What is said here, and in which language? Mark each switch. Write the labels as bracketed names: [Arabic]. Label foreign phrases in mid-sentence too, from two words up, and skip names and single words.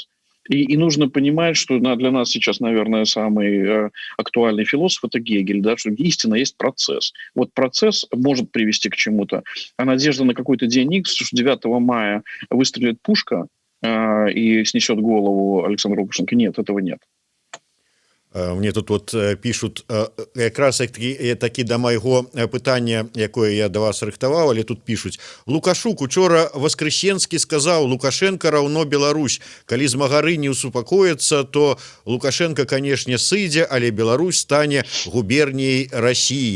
[Russian] И нужно понимать, что для нас сейчас, наверное, самый актуальный философ — это Гегель, да, что истина есть процесс. Вот процесс может привести к чему-то, а надежда на какой-то день Икс, что 9 мая выстрелит пушка и снесет голову Александру Лукашенко, нет, этого нет. Мне тут вот пишут [Belarusian] якраз такі да майго пытання, якое я да вас рыхтаваў, але тут пишуць: Лукашук учора Воскресенскі сказаў: Лукашенко раўно Беларусь, калі змагары не усупакояцца, то Лукашенко, канешне, сыдзе, але Беларусь стане губерніяй России.